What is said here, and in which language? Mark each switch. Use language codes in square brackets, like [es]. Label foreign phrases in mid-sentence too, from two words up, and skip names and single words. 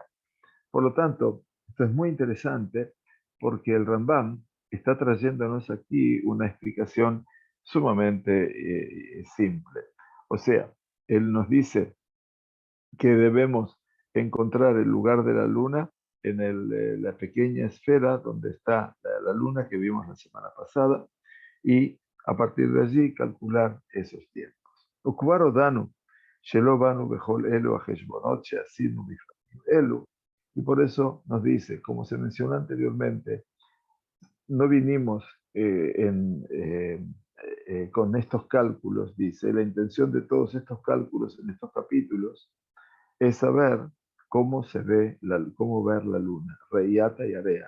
[es] Por lo tanto, esto es muy interesante porque el Rambam está trayéndonos aquí una explicación sumamente simple. O sea, él nos dice que debemos encontrar el lugar de la luna en la pequeña esfera donde está la luna que vimos la semana pasada y a partir de allí calcular esos tiempos. [he] וכבר הודענו שלא באנו בכל אלו החשבונות שעשינו בפנים אלו, [es] y por eso nos dice, como se mencionó anteriormente, no vinimos con estos cálculos, dice, la intención de todos estos cálculos en estos capítulos es saber cómo se ve, cómo ver la luna, Reiata y Area.